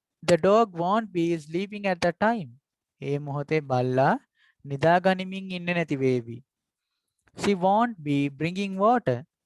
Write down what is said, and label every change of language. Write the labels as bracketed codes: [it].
[en] The dog won't be sleeping at that time. [si] ඒ මොහොතේ බල්ලා නිදා ගනිමින් ඉන්නේ නැති වේවි. [en] She won't be bringing water.